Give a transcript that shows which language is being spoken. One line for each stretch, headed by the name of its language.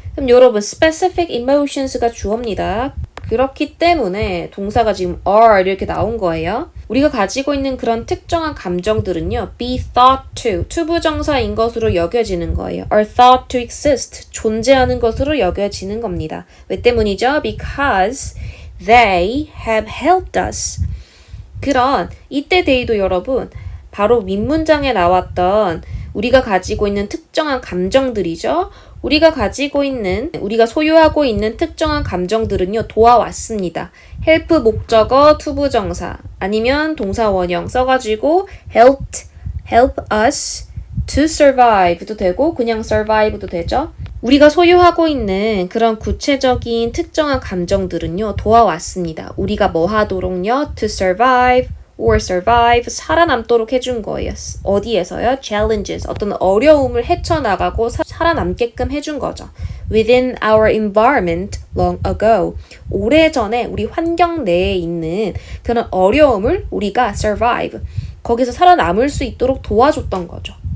Korean: 그럼 여러분
English: specific emotions
Korean: 가 주어입니다. 그렇기 때문에 동사가 지금 are 이렇게 나온 거예요. 우리가 가지고 있는 그런 특정한 감정들은요.
English: be thought to,
Korean: 투부정사인 것으로 여겨지는 거예요.
English: are thought to exist,
Korean: 존재하는 것으로 여겨지는 겁니다. 왜 때문이죠?
English: because they have helped us.
Korean: 그런 이때 they도 여러분 바로 윗문장에 나왔던 우리가 가지고 있는 특정한 감정들이죠. 우리가 소유하고 있는 특정한 감정들은요, 도와왔습니다. help 목적어 투부정사 아니면 동사 원형 써가지고
English: help us to survive
Korean: 도 되고 그냥 survive도 되죠. 우리가 소유하고 있는 그런 구체적인 특정한 감정들은요, 도와왔습니다. 우리가 뭐 하도록요?
English: to survive or survive,
Korean: 살아남도록 해준 거예요. 어디에서요? challenges, 어떤 어려움을 헤쳐나가고 살아남게끔 해준 거죠.
English: within our environment long ago,
Korean: 오래전에 우리 환경 내에 있는 그런 어려움을 우리가 survive, 거기서 살아남을 수 있도록 도와줬던 거죠.